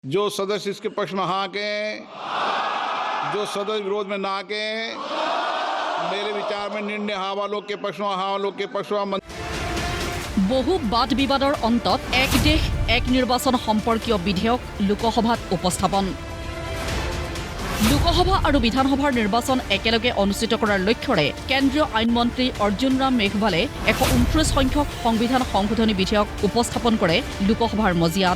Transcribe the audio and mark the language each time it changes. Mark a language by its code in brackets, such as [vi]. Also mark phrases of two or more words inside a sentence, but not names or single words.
[hi] जो सदस्य इसके पक्ष में हाँ के, जो सदस्य विरोध में ना के, मेरे विचार में निर्णय हाँ वालों के पक्ष में, हाँ वालों के पक्ष में। [as] বহু বাদ বিবাদৰ অন্তত এক দেশ এক নিৰ্বাচন সম্পৰ্কীয় বিধেয়ক লোকসভাত উপস্থাপন। লোকসভা আৰু বিধানসভাৰ নিৰ্বাচন একেলগে অনুষ্ঠিত কৰাৰ লক্ষ্যৰে কেন্দ্ৰীয় আইন মন্ত্ৰী অৰ্জুন ৰাম মেঘৱালে 129 সংখ্যক সংবিধান সংশোধনী বিধেয়ক উপস্থাপন কৰে লোকসভাৰ মজিয়াত।